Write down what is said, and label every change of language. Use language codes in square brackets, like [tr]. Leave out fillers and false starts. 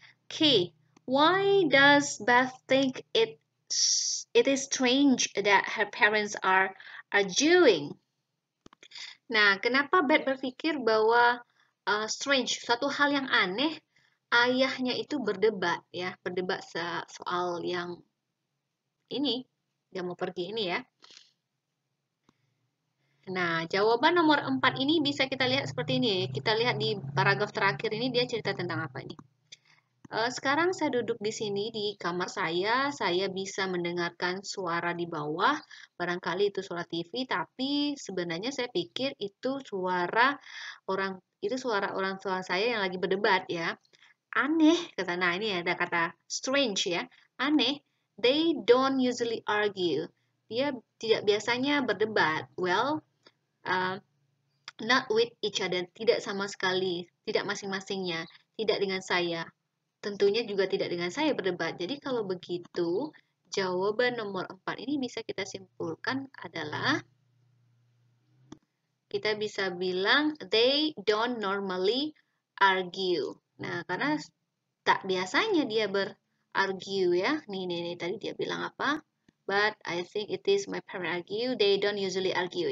[en] Okay, why does Beth think it is strange that her parents are arguing? [id] Nah, kenapa Beth berpikir bahwa strange, suatu hal yang aneh, ayahnya itu berdebat ya, berdebat soal yang ini, dia mau pergi ini ya. Nah, jawaban nomor 4 ini bisa kita lihat seperti ini. Kita lihat di paragraf terakhir ini dia cerita tentang apa ini. Sekarang saya duduk di sini di kamar saya bisa mendengarkan suara di bawah, barangkali itu suara TV, tapi sebenarnya saya pikir itu suara orang tua saya yang lagi berdebat ya. Aneh, kata, nah ini ada kata strange ya, aneh, [en] they don't usually argue. [id] Dia tidak biasanya berdebat. [en] Well, not with each other, [id] tidak sama sekali, tidak masing-masingnya, tidak dengan saya. Tentunya juga tidak dengan saya berdebat. Jadi kalau begitu, jawaban nomor 4 ini bisa kita simpulkan adalah kita bisa bilang [en] they don't normally argue. [id] Nah, karena tak biasanya dia berargue ya. Nih, tadi dia bilang apa? [en] But I think it is my parents argue. They don't usually argue.